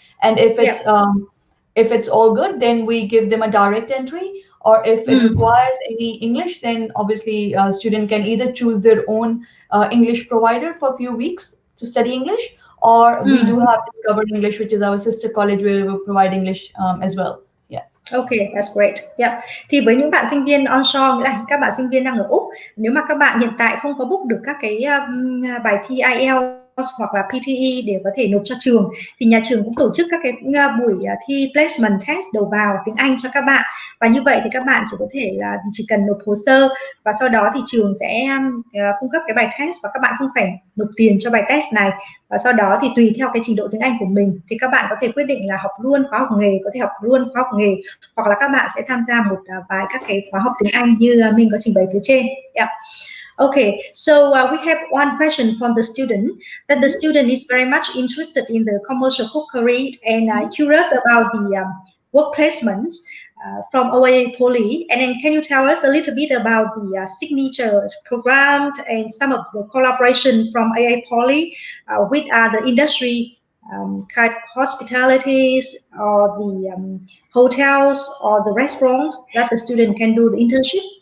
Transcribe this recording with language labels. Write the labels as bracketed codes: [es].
[en] And if it's all good, then we give them a direct entry. Or if it requires any English, then obviously a student can either choose their own English provider for a few weeks to study English, or we do have Discover English, which is our sister college where we provide English as well. Yeah. Okay, that's great. Yeah. [vi] Thì với những bạn sinh viên onshore, nghĩa là các bạn sinh viên đang ở Úc, nếu mà các bạn hiện tại không có book được các cái bài thi IELTS hoặc là PTE để có thể nộp cho trường, thì nhà trường cũng tổ chức các cái buổi thi placement test đầu vào tiếng Anh cho các bạn. Và như vậy thì các bạn chỉ cần nộp hồ sơ và sau đó thì trường sẽ cung cấp cái bài test và các bạn không phải nộp tiền cho bài test này. Và sau đó thì tùy theo cái trình độ tiếng Anh của mình thì các bạn có thể quyết định là học luôn khóa học nghề, có thể học luôn khóa học nghề, hoặc là các bạn sẽ tham gia một vài các cái khóa học tiếng Anh như mình có trình bày phía trên. Yeah. [en] Okay, so we have one question from the student, that the student is very much interested in the commercial cookery and curious about the work placements from Aapoly. And then can you tell us a little bit about the signature program and some of the collaboration from Aapoly with the industry, kind of hospitalities or the hotels or the restaurants that the student can do the internship?